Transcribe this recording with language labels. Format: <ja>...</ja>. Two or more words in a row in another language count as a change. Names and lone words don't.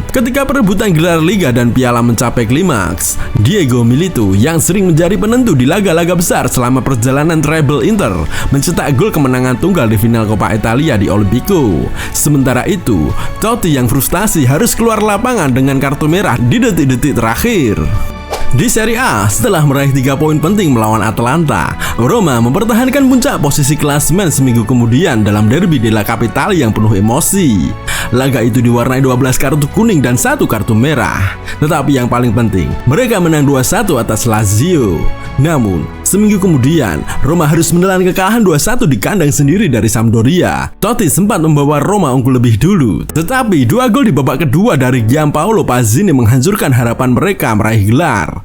<id>Ketika perebutan gelar Liga dan Piala mencapai klimaks, Diego Milito yang sering menjadi penentu di laga-laga besar selama perjalanan treble Inter mencetak gol kemenangan tunggal di final Coppa Italia di Olimpico. Sementara itu, Totti yang frustasi harus keluar lapangan dengan kartu merah di detik-detik terakhir. Di Serie A, setelah meraih 3 poin penting melawan Atalanta, Roma mempertahankan puncak posisi klasemen seminggu kemudian dalam derby della Capitale yang penuh emosi. Laga itu diwarnai 12 kartu kuning dan 1 kartu merah. Tetapi yang paling penting, mereka menang 2-1 atas Lazio. Namun, seminggu kemudian, Roma harus menelan kekalahan 2-1 di kandang sendiri dari Sampdoria. Totti sempat membawa Roma unggul lebih dulu, tetapi 2 gol di babak kedua dari Gianpaolo Pazzini menghancurkan harapan mereka meraih gelar.</id>